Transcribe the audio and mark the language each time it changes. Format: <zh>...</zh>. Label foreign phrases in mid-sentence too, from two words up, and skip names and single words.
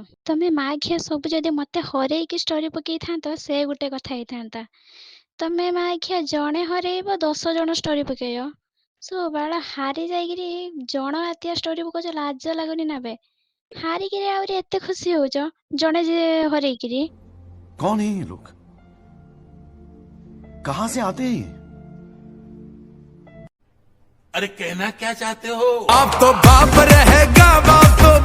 <or>ତମେ ମା ଖିଆ ସବୁ ଯଦି ମତେ ହରେଇକି ଷ୍ଟୋରି ପକେଇଥାନ୍ତ ସେ ଗୋଟେ କଥା ହେଇଥାନ୍ତା। ତମେ ମା ଖିଆ ଜଣେ ହରେଇବ 10 ଜଣ ଷ୍ଟୋରି ପକେଇବ। ସୋ ବାଳ ହାରି ଯାଇକିରି ଜଣ ଆତିଆ ଷ୍ଟୋରି ପକଉଛ। ଲାଜ ଲାଗୁନି ନା ବେ? ହାରିକିରି ଆହୁରି ଏତେ ଖୁସି ହଉଛ ଜଣେ ଯେ ହରେଇକିରି।</or> <hi>कौन है ये लोग? कहां से आते हैं ये? अरे कहना क्या चाहते हो? अब तो बाप रहेगा बाप</hi>